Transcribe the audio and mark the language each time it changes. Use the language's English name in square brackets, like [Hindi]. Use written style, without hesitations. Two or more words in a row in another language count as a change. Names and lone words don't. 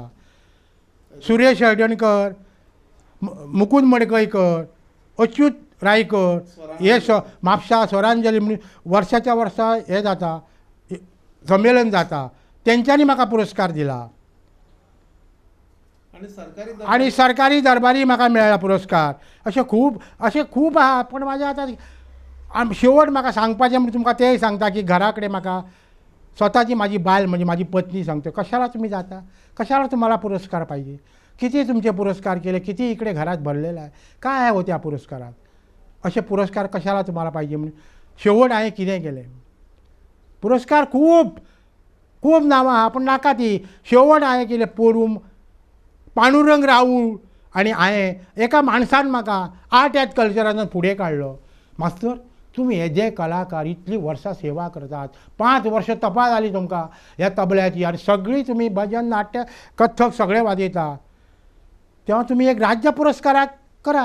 [Konkani] सुरेश हळदणकर, मुकुंद मडकयकर, अच्युत रायकर, हे म्हापसा स्वरांजली म्हणून वर्साच्या वर्सा हे जाता, संमेलन जाता, तेंच्यांनी म्हाका पुरस्कार दिला. आणि सरकारी दरबारी म्हाका मेळ्ळा पुरस्कार. अशें खूब आहा. पण म्हाजें आतां शेवट म्हाका सांगपाचें म्हणजे तुमकां तेंय सांगता की घरा कडेन म्हाका स्वताची म्हाजी बायल म्हणजे म्हाजी पत्नी सांगता, [Marathi] कशाला तुम्ही जाता, कशाला तुम्हाला पुरस्कार पाहिजे, किती तुमचे पुरस्कार केले, किती इकडे घरात भरलेला आहे, काय आहे हो त्या पुरस्कारात, असे पुरस्कार कशाला तुम्हाला पाहिजे [Konkani] म्हणून शेवट हांवें कितें केलें. पुरस्कार खूब नांवां आहा, पण नाका ती. शेवट हांवें केलें पोरूम पांडुरंग राऊळ आनी हांवें एका माणसान म्हाका आर्ट एंड कल्चरान फुडें काडलो. मास्तर तुम्ही हे जे कलाकार इतली वर्सां सेवा करतात, 5 वर्ष तपा जाली तुमकां ह्या तबल्याची आनी सगळीं तुमी भजन नाट्य कथ्थक सगळें वाजयता, तेव्हा तुम्ही एक राज्य पुरस्काराक करा.